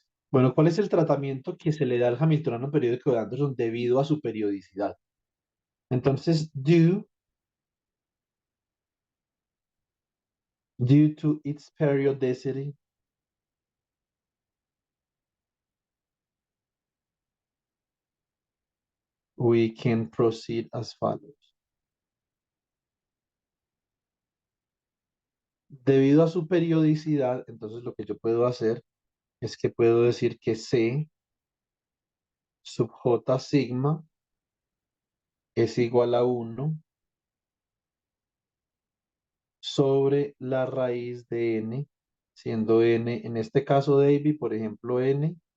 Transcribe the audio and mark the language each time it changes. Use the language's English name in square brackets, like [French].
[Spanish] Bueno, ¿cuál es el tratamiento que se le da al Hamiltoniano periódico de Anderson debido a su periodicidad? [English] Entonces, due to its periodicity, we can proceed as follows. [Spanish] Debido a su periodicidad, entonces lo que yo puedo hacer es que puedo decir que C sub J sigma es igual a 1 sobre la raíz de n, siendo n, en este caso David, por ejemplo, n